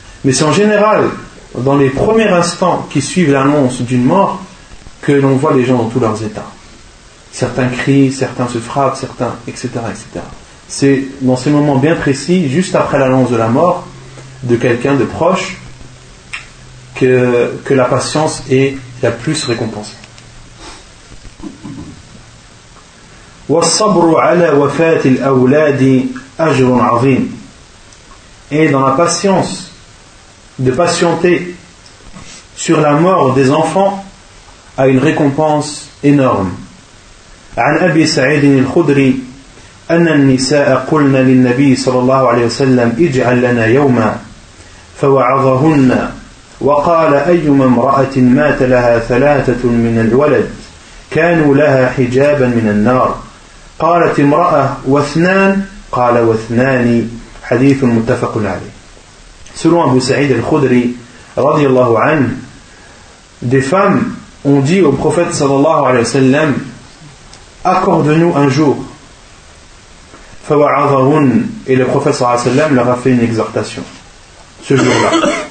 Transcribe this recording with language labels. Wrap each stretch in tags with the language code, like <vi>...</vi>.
<fr>Mais c'est en général, dans les premiers instants qui suivent l'annonce d'une mort, que l'on voit les gens dans tous leurs états. Certains crient, certains se frappent, certains, etc., etc. C'est dans ces moments bien précis, juste après l'annonce de la mort de quelqu'un de proche, que la patience est la plus récompensée.</fr> <ar>والصبر على وفاة الأولاد أجر عظيم.</ar> <fr>Et dans la patience de patienter sur la mort des enfants a une récompense énorme.</fr> <ar>عن أبي سعيد الخدري أن النساء قلنا للنبي صلى الله عليه وسلم اجعل لنا يوما فوعظهن وقال أيما امرأة مات لها ثلاثة من الولد كانوا لها حجابا من النار قالت امرأة واثنان قال واثنان حديث متفق عليه.</ar> <fr>Selon Abu Sa'id al-Khudri رضي الله عنه, des femmes ont dit au prophète sallallahu alayhi wa sallam: accorde-nous un jour. فوعظهن, et le prophète sallallahu alayhi wa sallam leur a fait une exhortation ce jour-là.</fr>